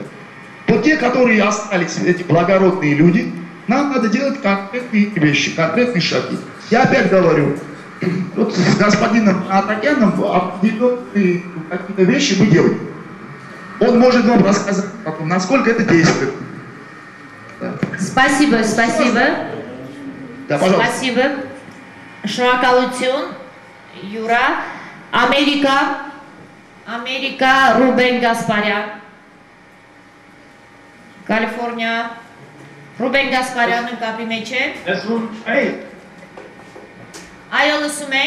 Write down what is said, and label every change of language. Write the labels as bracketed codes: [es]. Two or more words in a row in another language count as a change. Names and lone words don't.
[ru] Вот те, которые остались, эти благородные люди, нам надо делать конкретные вещи, конкретные шаги. Я опять говорю, вот с господином Атакяном определенные какие-то вещи мы делаем. Он может вам рассказать, насколько это действует. Да. Спасибо, спасибо. Да, пожалуйста. Спасибо. [hy] Շնորհակալություն, Յուրա, Ամերիկա, Ռուբեն Գասպարյան, Կալիֆորնիա, Ռուբեն Գասպարյանը կապի մեջ է։ Այո, լսում ենք։